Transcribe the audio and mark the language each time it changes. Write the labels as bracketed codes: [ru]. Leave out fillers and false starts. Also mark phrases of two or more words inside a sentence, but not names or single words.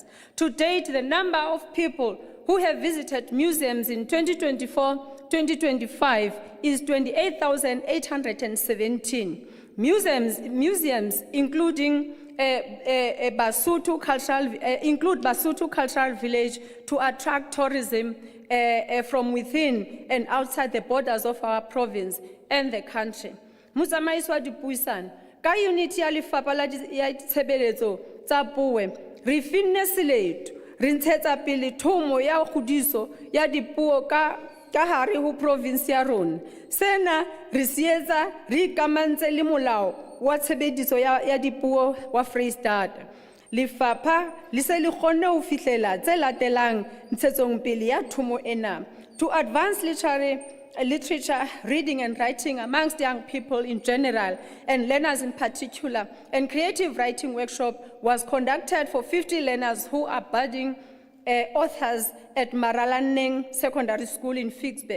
[en] To date, the number of people who have visited museums in 2024-2025 is 28,817. Museums including Basotho Cultural Village to attract tourism from within and outside the borders of our province and the country. [st] Motsamaisi wa dipuisano ka unity ya lefapha la ditshebeletso tsa puo re finne seletu re ntshetsa pele thomo ya kgodiso ya dipuo ka hare ho province ya rona. Sena re sietsa re ikamantse le molao wa tshebediso ya dipuo wa Freistata. Lefapha le se le kgonne ho fihlela tse latelang ntshetsong pele ya thomo ena. [en] To advance literature, reading and writing amongst young people in general and learners in particular, and creative writing workshop was conducted for 50 learners who are budding authors at Maralaneng Secondary School in Ficksburg.